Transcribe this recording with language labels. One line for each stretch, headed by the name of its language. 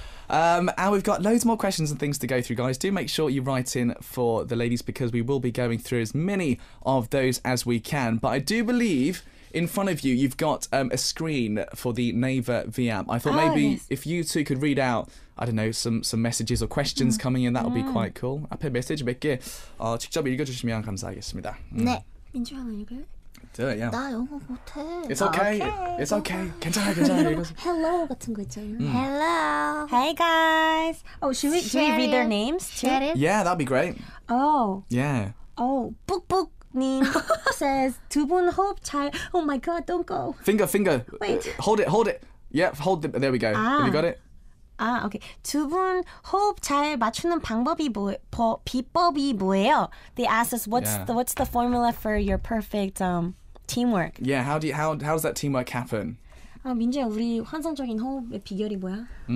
English: And we've got loads more questions and things to go through, guys. Do make sure you write in for the ladies because we will be going through as many of those as we can. But I do believe in front of you, you've got a screen for the Naver V app. I thought maybe if you two could read out, I don't know, some messages or questions coming in, that would be quite cool.
Korean: 앞에 메시지 몇 개 직접 읽어주시면 감사하겠습니다. 네. 민주 하나 읽어요?
English: Do it, yeah.
Korean: 나 영어 못해.
English: It's okay. It's okay.
Korean: 괜찮아. Hello 같은 거 있잖아요.
English: Hello. Hey guys oh do we read their names too? Get it? Yeah, that'd be great. Oh Yeah. 뿍뿍님 says
Korean: 두 분 호흡 잘
English: oh my god don't go Finger. Wait. Hold it. Yeah, hold it. There we go. Have you got it? okay.
Korean: 두 분 호흡 잘 맞추는 비법이 뭐예요?
English: They asked us what's the formula for your perfect teamwork? Yeah, how does that teamwork happen?
Korean: 민주야 우리 환상적인 호흡의 비결이 뭐야?